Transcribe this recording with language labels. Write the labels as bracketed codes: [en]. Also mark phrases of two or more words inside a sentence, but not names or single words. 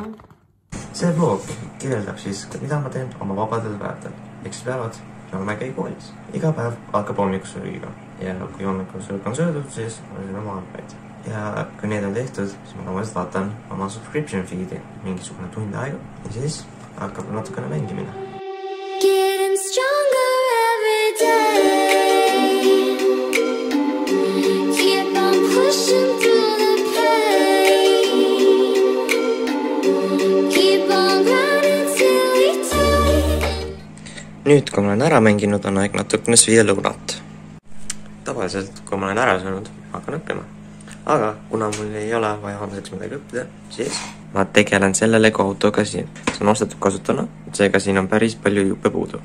[et] See vlog kirjeldab siis, mida ma teen oma vabadel päevadel. Eks päevad, kui ma käin koolis. Iga päev algab hommikusöögiga. Ja kui hommikusöök on söödud, siis ma söön oma arveid. Ja kui need on tehtud, siis ma tavaliselt vaatan oma [en] subscription feed'i [et] mingisugune tund aega. Ja siis hakkab natukene mängimine. [en] Getting stronger every day. Keep on pushing through the pain. [et] nüüd, kui ma olen ära mänginud, on aeg natukene süüa lõunat. Tavaliselt, kui ma olen ära söönud, hakkan õppima. Aga kuna mul ei ole vaja homseks midagi õppida, siis ma tegelen selle Lego autoga siin. See on ostetud kasutuna, seega siin on päris palju juppe puudu.